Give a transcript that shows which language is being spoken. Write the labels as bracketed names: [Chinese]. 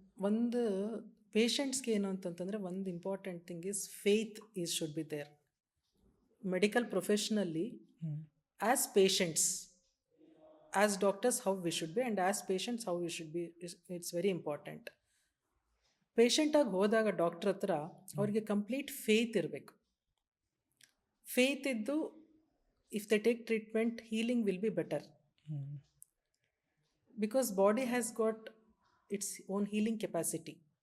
[Kannada] ಒಂದು ಪೇಷಂಟ್ಸ್ಗೆ ಏನು ಅಂತಂತಂದರೆ ಒಂದು [English] Important thing is faith is should be there. Medical ಪ್ರೊಫೆಷನಲ್ಲಿ as patients, as doctors how we should be, and as patients how we should be, it's very important. [Kannada] ಪೇಷಂಟಾಗಿ ಹೋದಾಗ doctor ಹತ್ರ ಅವ್ರಿಗೆ complete faith ಇರಬೇಕು. [English] faith [Kannada] ಇದ್ದು [English] If they take treatment healing will be better, because body has got its own healing capacity.